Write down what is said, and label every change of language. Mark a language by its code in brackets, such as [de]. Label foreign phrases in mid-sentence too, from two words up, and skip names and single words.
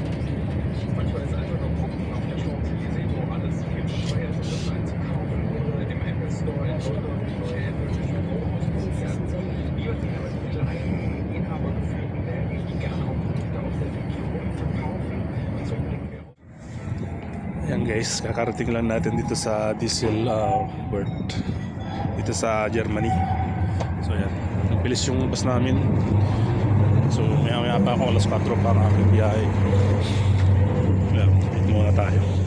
[de] Manchmal ist einfach nur gucken auf der Champs-Élysées, wo alles viel zu teuer ist, um das einzukaufen. Oder im Apple Store in London, die neue Apple Bürohaus werden. Hier sind aber die kleinen, inhabergeführten Läden, die gerne auch Produkte aus der Region verkaufen. Und so blicken wir auf. [tl] Ayan guys, kakarating lang natin dito sa Düsseldorf, dito sa Germany. So ayan, nagbilis yung bus namin. So maya pa ako, alas 4 pa ang aking biyahe. Ayan, wait muna tayo.